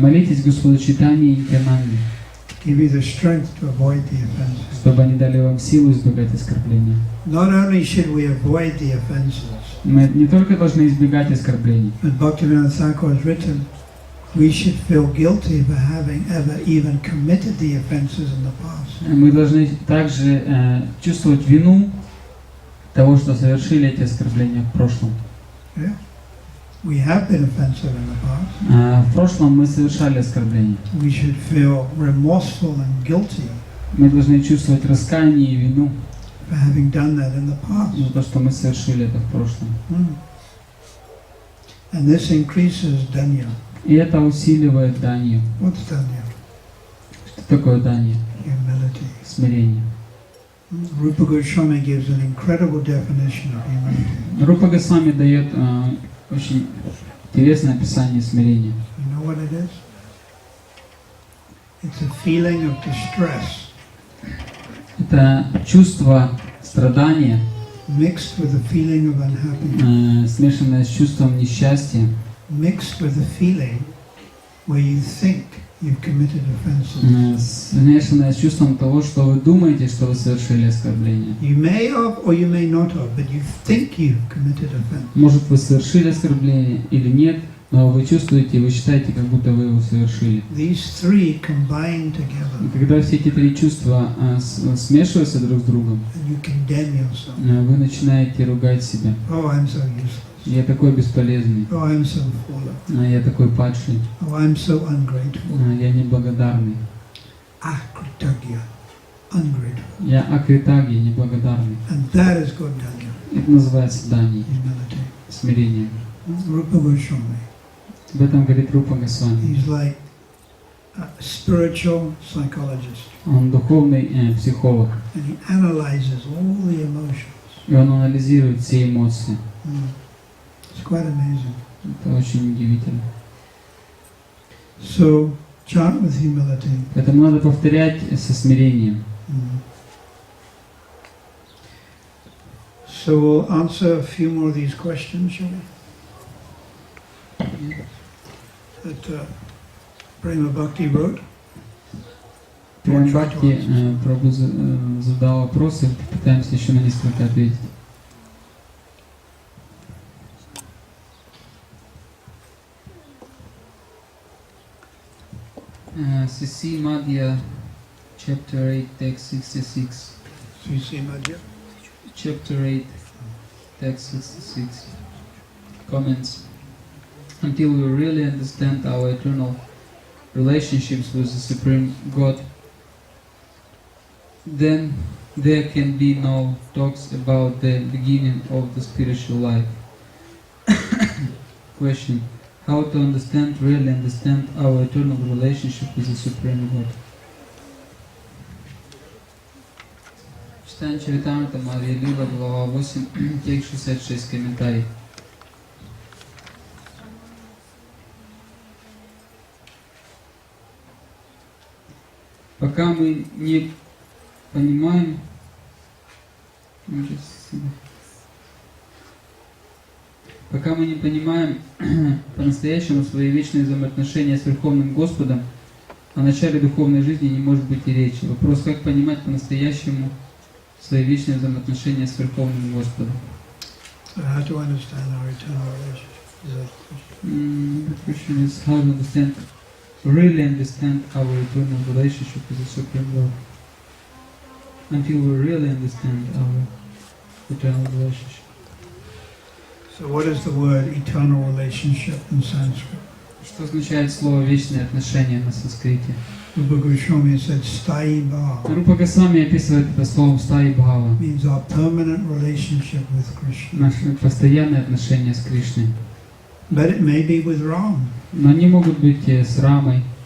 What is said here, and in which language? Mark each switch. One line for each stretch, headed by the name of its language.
Russian: Молитесь Господу Чайтанье и Нитьянанде,
English: Give you the strength to avoid the offenses.
Russian: чтобы они дали вам силу избегать оскорбления.
English: Not only should we avoid the offenses,
Russian: Мы не только должны избегать оскорблений,
English: but Bhaktivinoda Thakur has written, we should feel guilty for having ever even committed the offenses in the past.
Russian: мы должны также чувствовать вину того, что совершили эти оскорбления в прошлом.
English: Yeah? We have been offensive in the past.
Russian: В прошлом мы совершали оскорбления.
English: We should feel remorseful and guilty
Russian: Мы должны чувствовать раскаяние и вину
English: for having done that in the past.
Russian: за то, что мы совершили это в прошлом.
English: And this increases danya.
Russian: И это усиливает данью.
English: What's danya?
Russian: Что такое данья?
English: Humility.
Russian: Смирение.
English: Rupa Goswami gives an incredible definition of humility.
Russian: Рупа Госвами дает очень интересное описание смирения.
English: You know what it is? It's a feeling of distress
Russian: Это чувство страдания,
English: mixed with a feeling of unhappiness,
Russian: смешанное с чувством несчастья,
English: mixed with a feeling where you think you've committed offenses.
Russian: смешанное с чувством того, что вы думаете, что вы совершили оскорбление.
English: You may have or you may not have, but you think you've committed offense.
Russian: Может, вы совершили оскорбление или нет, но вы чувствуете, вы считаете, как будто вы его совершили.
English: These three combine
Russian: И
English: together,
Russian: когда все эти три чувства смешиваются друг с другом,
English: and you condemn yourself.
Russian: вы начинаете ругать себя.
English: Oh, I'm so useless.
Russian: Я такой бесполезный,
English: Oh, I'm so fallen.
Russian: я такой падший,
English: Oh, I'm so ungrateful.
Russian: я неблагодарный,
English: Akritagya, ungrateful.
Russian: Я акритаги, неблагодарный.
English: And that is good danya,
Russian: Это называется дани,
English: humility.
Russian: смирение.
English: Rupa Goswami,
Russian: Об этом говорит Рупа Госвами.
English: he's like a spiritual psychologist.
Russian: Он духовный психолог.
English: And he analyzes all the emotions.
Russian: И он анализирует все эмоции.
English: It's quite amazing.
Russian: Это очень удивительно.
English: So, chant with humility.
Russian: Поэтому надо повторять со смирением.
English: So we'll answer a few more of these questions, shall we? That Prema Bhakti wrote.
Russian: Прям Бхакти Прабху задал вопросы, попытаемся еще на несколько ответить.
English: CC Madhya, Chapter 8, Text 66. CC Madhya. Chapter 8, Text 66. Comments. Until we really understand our eternal relationships with the Supreme God, then there can be no talks about the beginning of the spiritual life. Question. How to really understand our eternal relationship with the Supreme God?
Russian: Читаем Чаритамрита Мария Лила, глава 8, текст 66, комментарий. Пока мы не понимаем, по-настоящему свои вечные взаимоотношения с Верховным Господом, о начале духовной жизни не может быть и речи. Вопрос, как понимать по-настоящему свои вечные взаимоотношения с Верховным Господом.
English: So how to understand our eternal relationship? The question is how to really understand our eternal relationship with the Supreme Lord. Until we really understand our eternal relationship. So what is the word eternal relationship in Sanskrit?
Russian: Что означает слово «вечные отношения» на санскрите?
English: Rupa Goswami said sthayi bhava.
Russian: Рупа Госвами описывает это словом «стаи бхава».
English: Means our permanent relationship with Krishna.
Russian: Наши постоянные отношения с Кришной.
English: But it may be with Ram.
Russian: Но они могут быть с Рамой,